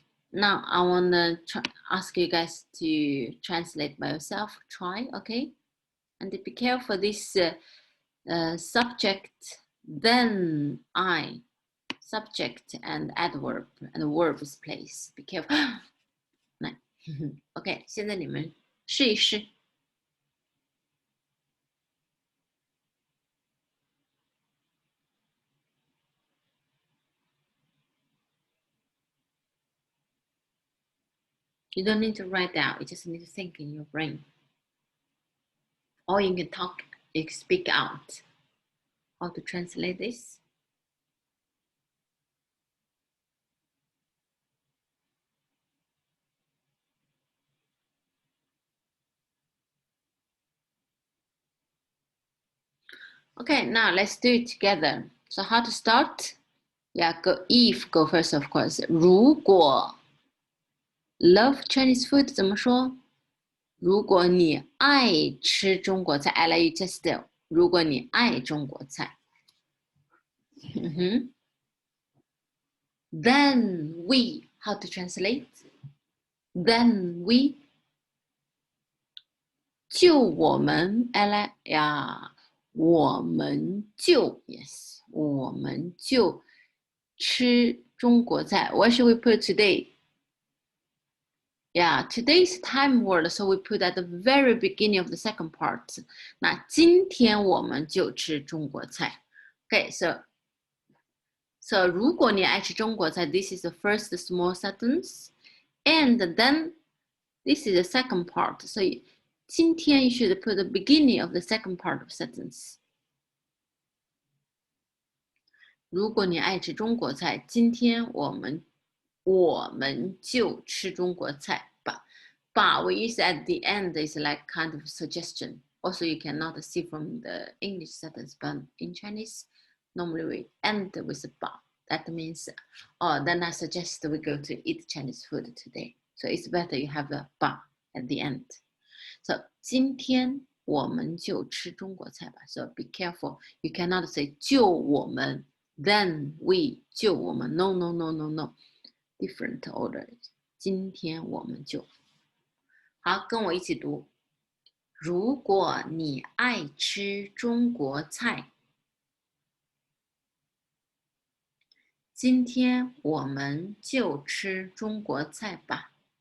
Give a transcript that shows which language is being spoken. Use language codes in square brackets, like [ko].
[en] Now I wanna ask you guys to translate by yourself. Try, okay? And be careful this subject, then I, subject and adverb and verbs place. Be careful. [zh] 来， [en] OK， [zh] 现在你们试一试。 [en] You don't need to write down. You just need to think in your brain. Or you can talk, you can speak out. How to translate this? Okay, now let's do it together. So how to start? Yeah, go first, of course. [zh] 如果 [en] love Chinese food [zh] 怎么说？如果你爱吃中国菜 [en] I like you just [zh] 如果你爱中国菜。 [en] Then we, how to translate? Then we [zh] 就我们 [en] I like [zh] 呀，我们就 [en] yes， [zh] 我们就吃中国菜。 [en] What should we put today? Yeah, today's time word, so we put at the very beginning of the second part. [zh] 那今天我们就吃中国菜。 [en] Okay, so [zh] 如果你爱吃中国菜 [en] this is the first small sentence. And then this is the second part. So 今天 you should put the beginning of the second part of sentence. [zh] 如果你爱吃中国菜，今天我们就吃中国菜吧。 [en] But we use at the end is like kind of suggestion. Also, you cannot see from the English sentence, but in Chinese, normally we end with a ba. that means, oh, then I suggest we go to eat Chinese food today. So it's better you have a ba at the end. So [zh] 今天我们就吃中国菜吧. [en] So be careful. You cannot say [zh] 就我们 [en] then we 就我们 no no no no no different order. [zh] 今天我们就好，跟我一起读。如果你爱吃中国菜，今天我们就吃中国菜吧。